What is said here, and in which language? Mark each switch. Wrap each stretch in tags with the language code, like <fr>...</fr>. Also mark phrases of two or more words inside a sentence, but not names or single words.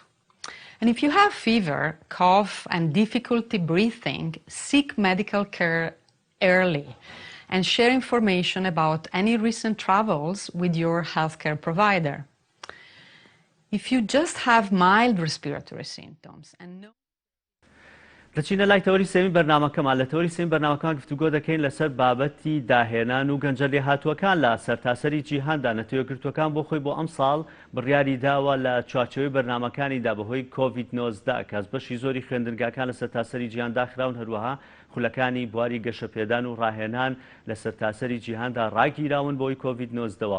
<en>And if you have fever, cough, and difficulty breathing, seek medical care early and share information about any recent travels with your healthcare provider. If you just have mild respiratory symptoms and no</en> <ckb>دەچینە لای تەوەری سێمی بەرنامەکەمان. لە تەوەری سێمی بەرنامەکان گفتوگۆ دەکەین لەسەر بابەتی داهێنان و گەنجە لێهاتووەکان لە سەرتاسەری جیهاندا. نەتەوەگرتووەکان بۆ خۆی بۆ ئەم ساڵ بڕیاری داوە لە چوارچێوەی بەرنامەکانیدا بەهۆی کۆڤید-19 کەس بەشی زۆری خوێندنگاکان لە سەرتاسەری جیهان داخراون، هەروەها خولەکانی بواری گەشەپێدان و ڕاهێنان لە سەرتاسەری جیهاندا ڕاگیراون بۆی کۆڤید-19.</ckb>